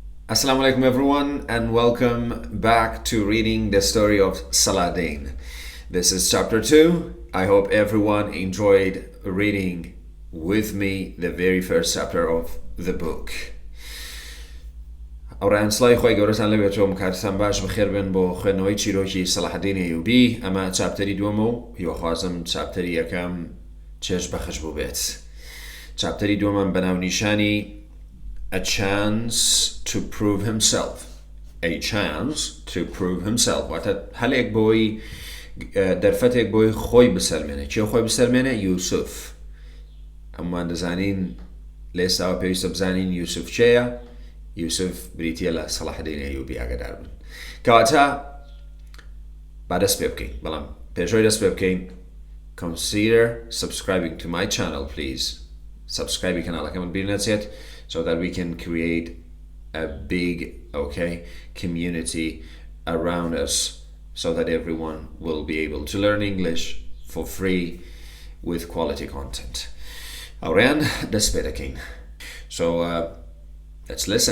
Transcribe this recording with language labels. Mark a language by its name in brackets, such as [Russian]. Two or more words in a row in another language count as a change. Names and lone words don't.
[English] Assalamu alaikum everyone and welcome back to reading the story of Saladin. This is chapter 2. I hope everyone enjoyed reading with me the very first chapter of the book. [Central Kurdish] ئەوڕایان سڵای خۆی گەورەتان لەبێتەوە کاتتان باش بەخێر بن بۆ خوێندنەوەی چیرۆکی سەڵاحەدینی ئەیوبی. ئەمە چاپتەری دووەمە و هیوەخوازم چاپتەری یەکەم چێژ بەخش بوو بێت. چاپتەری دووەمم بەناونیشانی [English] A chance to prove himself. A chance to prove himself. [Central Kurdish] واتە هەلێک بۆی دەرفەتێک بۆی خۆی بسەلمێنێ. چێ خۆی بسەلمێنێ؟ یوسف. ئەممان دەزانین لە ئێستاوە پێویستە بزانین یوسف چێیە؟ یوسف بریتیە لە سەڵاحەدینی ئەیوبی ئاگادار بن. کەواتە با دەست پێ بکەین. بەڵام پێشەوەی دەست پێ بکەین [English] consider subscribing to my channel please. Subscribe [Central Kurdish] کەناڵەکەمت بیر نەچێت [English] so that we can create a big community around us so that everyone will be able to learn English for free with quality content. Auran desperakin. So let's listen.